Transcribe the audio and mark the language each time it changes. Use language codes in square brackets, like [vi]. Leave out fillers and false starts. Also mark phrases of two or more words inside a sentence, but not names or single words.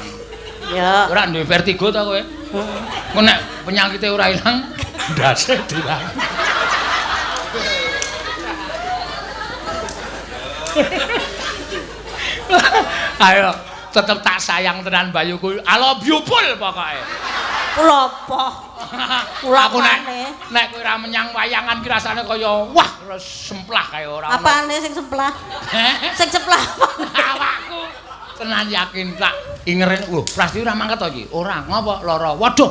[jv] Ya. Ora duwe vertigo ta kowe? Kok nek penyakite ora ilang, ndase dilang. Ayo, tetep tak sayang tenan Bayuku. [en] I love you full pokoke. [jv] Kula apa? Kula aku nek kowe ora menyang wayangan ki rasane kaya wah semplah kaya ora ono. Apane sing semplah? Sing semplah. Awakku tenan yakin tak ingeren. Lho, Prastiwi ora mangkat to iki? Ora, ngopo lara? Waduh.